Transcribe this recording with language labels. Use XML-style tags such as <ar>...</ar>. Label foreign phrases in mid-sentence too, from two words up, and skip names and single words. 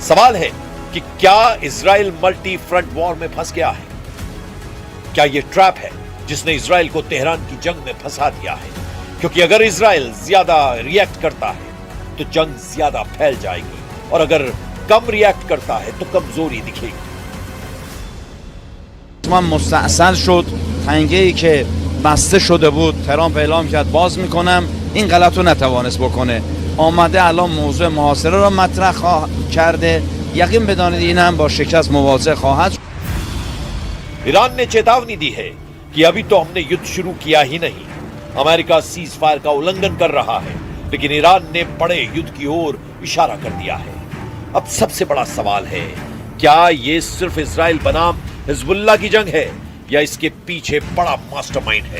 <hi>सवाल है कि क्या इजराइल</hi> <en>multi front war</en> <hi>में फंस गया है? क्या यह ट्रैप है जिसने इजराइल को तेहरान की जंग में फंसा दिया है? क्योंकि अगर इजराइल ज्यादा रिएक्ट करता है तो जंग ज्यादा फैल जाएगी, और अगर कम रिएक्ट करता है तो कमजोरी दिखेगी।</hi> <fa>من مستأصل شد تنگه‌ای که بسته شده بود ترامپ اعلام کرد باز میکنم، این غلط رو نتوانست بکنه. آمده الان موضوع محاصره را مطرح کرده، یقین بدانید این هم با شکست مواجه خواهد شد.</fa> <hi>ईरान ने चेतावनी दी है कि अभी तो हमने युद्ध शुरू किया ही नहीं, अमेरिका</hi> <en>cease fire</en> <hi>का उल्लंघन कर रहा है, लेकिन ईरान ने बड़े युद्ध की ओर इशारा कर दिया है। अब सबसे बड़ा सवाल है, क्या ये सिर्फ इजराइल बनाम हिजबुल्लाह की जंग है या इसके पीछे बड़ा मास्टरमाइंड है?</hi>